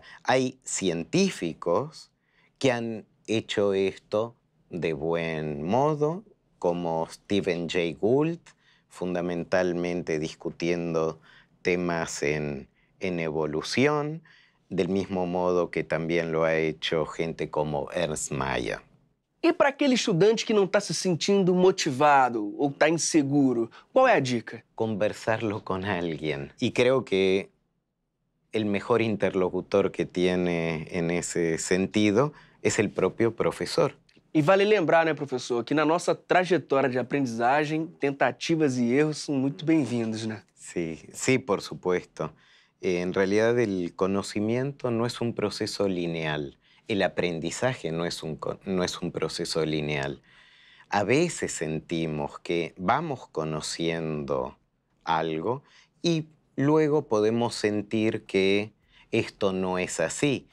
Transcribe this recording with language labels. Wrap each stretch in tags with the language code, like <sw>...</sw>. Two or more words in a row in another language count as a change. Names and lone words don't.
<es>Hay científicos que han hecho esto de buen modo, como Stephen Jay Gould, fundamentalmente discutiendo temas en evolución. del mismo modo que también lo ha hecho gente como Ernst Mayr.</es> <pt>E para aquele estudante que não está se sentindo motivado ou está inseguro, qual é a dica?</pt> <es>Conversarlo con alguien. Y creo que el mejor interlocutor que tiene en ese sentido es el propio profesor.</es> <pt>E vale lembrar, né, professor, que na nossa trajetória de aprendizagem, tentativas e erros são muito bem-vindos, né?</pt> <es>Sí, sí, por supuesto. En realidad el conocimiento no es un proceso lineal. El aprendizaje no es un proceso lineal. A veces sentimos que vamos conociendo algo y luego podemos sentir que esto no es así.</es>